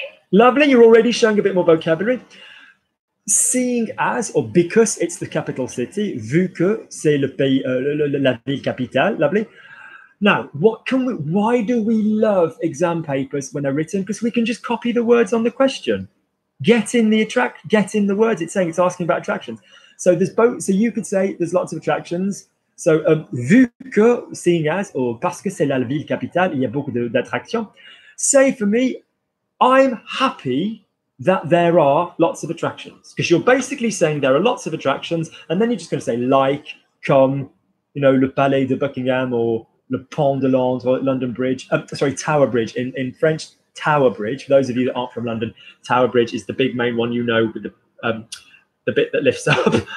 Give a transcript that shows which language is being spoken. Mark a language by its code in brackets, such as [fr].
[en] Lovely, you're already showing a bit more vocabulary. Seeing as, or because it's the capital city, [fr] vu que c'est le pays, la ville capitale. [en] Lovely. Now, why do we love exam papers when they're written? Because we can just copy the words on the question. Get in the words. It's asking about attractions. So there's both. So you could say there's lots of attractions. [fr] So vu que, [en] seeing as, [fr] or parce que c'est la ville capitale, il y a beaucoup d'attractions. [en] Say for me, I'm happy that there are lots of attractions, because you're basically saying there are lots of attractions, and then you're just going to say like, comme, you know, le Palais de Buckingham or le Pont de Londres or London Bridge. Sorry, Tower Bridge. In French, Tower Bridge. For those of you that aren't from London, Tower Bridge is the big main one, you know, with the bit that lifts up.